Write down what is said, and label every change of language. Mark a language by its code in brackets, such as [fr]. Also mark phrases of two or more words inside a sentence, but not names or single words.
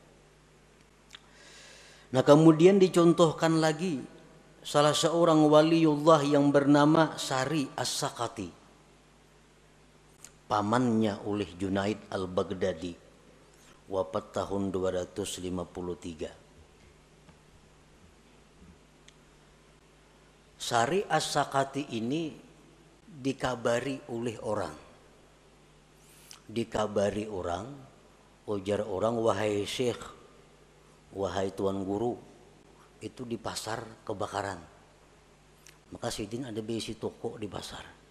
[id] Nah, kemudian dicontohkan lagi salah seorang waliullah yang bernama Sari As-Sakati, pamannya oleh Junaid Al-Baghdadi, wafat tahun 253. Sari As-Sakati ini dikabari oleh orang. [bjn] Ujar orang, wahai syekh, wahai tuan guru, itu di pasar kebakaran. Maka Sidin ada besi toko di pasar.